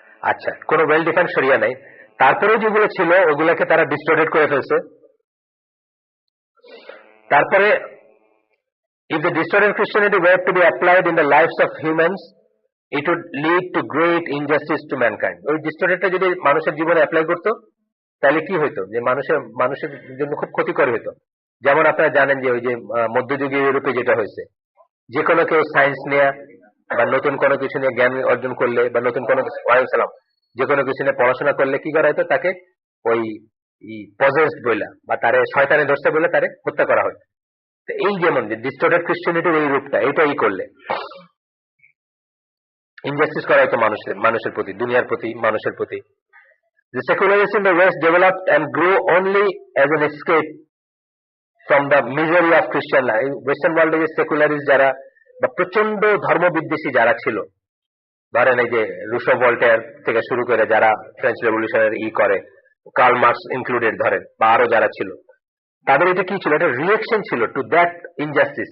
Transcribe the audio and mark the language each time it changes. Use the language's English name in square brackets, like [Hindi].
[Bangla] আচ্ছা, কোনো well defined শরিয়া নাই। তারপরেও যেগুলো ছিল ওগুলোকে তারা ডিস্টর্টেড করে ফেলছে। তারপরে [English] if the distorted Christianity were to be applied in the lives of humans, it would lead to great injustice to mankind. [Bangla] ওই ডিস্টর্টেডটা যদি মানুষের জীবনে অ্যাপ্লাই করতো তাহলে কি হইতো, যে মানুষের জন্য খুব ক্ষতিকর হইতো। যেমন আপনারা জানেন যে ওই যে মধ্যযুগীয় ইউরোপে যেটা হয়েছে, যে কোনো কেউ সায়েন্স নিয়ে বা নতুন কোনো কিছু নিয়ে জ্ঞান অর্জন করলে বা নতুন কোনো সালাম যে কোনো কিছু নিয়ে পড়াশোনা করলে কি করা হতো, তাকে ওই পজেসড বইলা বা তারে শয়তানে ধরছে বলে তারে হত্যা করা হয়। এই যেমন যে ডিস্টর্টেড ক্রিশ্চিয়ানিটির এই রূপটা, এইটাই করলে ইনজাস্টিস করা হতো মানুষের প্রতি, দুনিয়ার প্রতি, মানুষের প্রতি। [English] The secularism in the West developed and grew only as an escape from the misery of Christian life. [Bangla] Western ওয়ার্ল্ডে যে সেকুলারিস্ট যারা বা প্রচন্ড ধর্মবিদ্বেষী যারা ছিল, ধরেন এই যে রুশো ভল্টেয়ার থেকে শুরু করে যারা ফ্রেঞ্চ রেভলিউশনের করে, কার্ল মার্কস ইনক্লুডেড ধরেন, বা আরো যারা ছিল, তাদের এটা কি ছিল, এটা রিয়েকশন ছিল [English] To that injustice.